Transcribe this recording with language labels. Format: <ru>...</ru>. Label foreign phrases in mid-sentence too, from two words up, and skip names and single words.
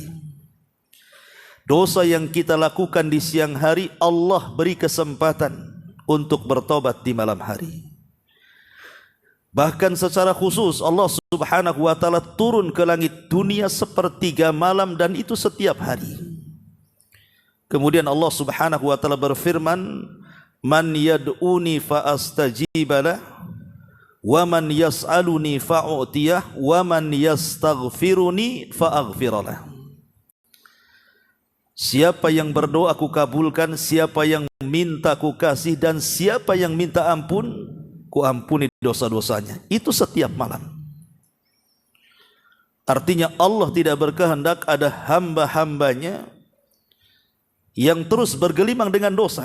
<id>Dosa yang kita lakukan di siang hari, Allah beri kesempatan untuk bertobat di malam hari. Bahkan secara khusus</id> <ar>الله سبحانه و تعالى</ar> <id>turun ke langit dunia sepertiga malam, dan itu setiap hari. Kemudian</id> <ar>الله سبحانه و تعالى</ar> <id>berfirman,</id> <ar>"من يدعوني فأستجيب له، ومن يسألني فأعطيه، ومن يستغفرني فأغفر له."</ar> <id>Siapa yang berdoa aku kabulkan, siapa yang minta ku kasih, dan siapa yang minta ampun ku ampuni dosa-dosanya. Itu setiap malam. Artinya Allah tidak berkehendak ada hamba-hambanya yang terus bergelimang dengan dosa.</id>